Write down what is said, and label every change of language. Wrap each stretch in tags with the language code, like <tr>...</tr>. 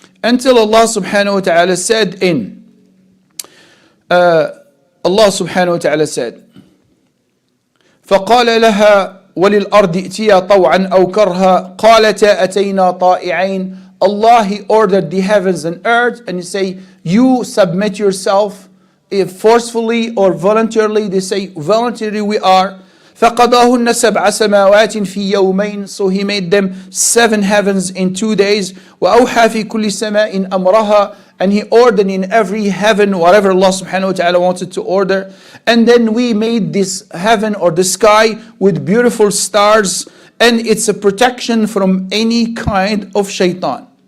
<en>Until Allah subhanahu wa ta'ala said Allah subhanahu wa ta'ala said,</en> <ar>فقال لها وللأرض ائتيا طوعا أو كرها قالتا أتينا طائعين.</ar> <en>Allah, He ordered the heavens and earth, and He say, you submit yourself, if forcefully or voluntarily. They say, voluntarily we are.</en> <ar>فقضاهن سبع سماوات في يومين.</ar> <en>So He made them 7 heavens in 2 days.</en> <ar>وأوحى في كل سماء أمرها.</ar> <en>And He ordered in every heaven whatever Allah subhanahu wa ta'ala wanted to order. And then we made this heaven or the sky with beautiful stars. And it's a protection from any kind of shaitan.</en>